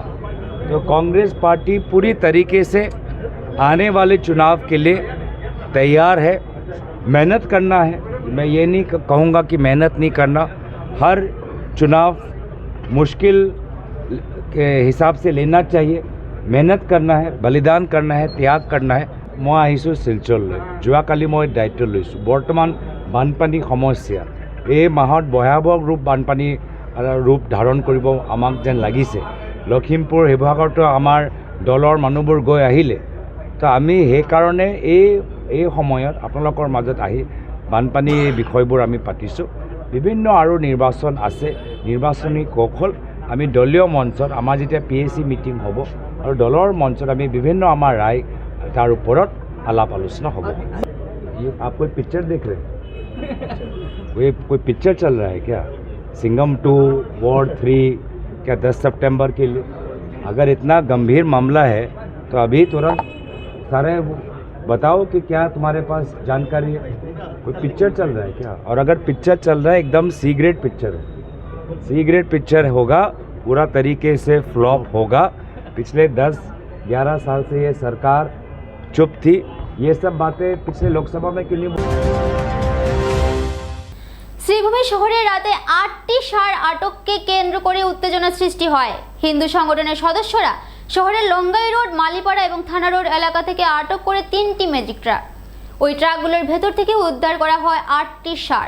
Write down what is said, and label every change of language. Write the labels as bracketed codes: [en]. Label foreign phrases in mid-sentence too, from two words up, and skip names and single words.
[hi] तो कांग्रेस पार्टी पूरी तरीके से आने वाले चुनाव के लिए तैयार है। मेहनत करना है, मैं ये नहीं कहूँगा कि मेहनत नहीं करना। हर चुनाव मुश्किल के हिसाब से लेना चाहिए, मेहनत करना है, बलिदान करना है, त्याग करना है। [as] মই আহিছোঁ শিলচৰলৈ। যোৱাকালি মই দায়িত্ব লৈছোঁ। বৰ্তমান বানপানী সমস্যা এই মাহত ভয়াৱহ বানপানী ৰূপ ধাৰণ কৰিব আমাক যেন লাগিছে। লখিমপুৰ শিৱসাগৰতো আমাৰ দলৰ মানুহবোৰ গৈ আহিলে। তো আমি সেইকাৰণে এই সময়ত আপোনালোকৰ মাজত আহি বানপানীৰ বিষয়বোৰ আমি পাতিছোঁ। বিভিন্ন আৰু নিৰ্বাচন আছে, নিৰ্বাচনী কৌশল আমি দলীয় মঞ্চত আমাৰ যেতিয়া PAC মিটিং হ'ব আৰু দলৰ মঞ্চত আমি বিভিন্ন আমাৰ ৰায় তাৰ ওপৰত আলাপ আলোচনা হ'ব। [hi] आप कोई पिक्चर देख रहे हैं? कोई पिक्चर चल रहा है क्या? सिंघम 2, वॉर 3 क्या 10 सितंबर के लिए? अगर इतना गंभीर मामला है तो अभी तुरंत सारे बताओ कि क्या तुम्हारे पास जानकारी है। कोई पिक्चर चल रहा है क्या? और अगर पिक्चर चल रहा है एकदम [en] C grade picture [hi] है, [en] C grade picture [hi] होगा, पूरा तरीके से फ्लॉप होगा। पिछले 10-11 साल से ये सरकार चुप थी। ये सब बातें पिछले लोकसभा में क्यों नहीं? [bn] শ্রীভূমি শহরে রাতে 8টি ষাঁড় আটককে কেন্দ্র করে উত্তেজনা সৃষ্টি হয়। হিন্দু সংগঠনের সদস্যরা শহরের লঙ্গাই রোড, মালিপাড়া এবং থানা রোড এলাকা থেকে আটক করে 3টি ম্যাজিক ট্রাক। ওই ট্রাকগুলোর ভেতর থেকে উদ্ধার করা হয় 8টি ষাঁড়।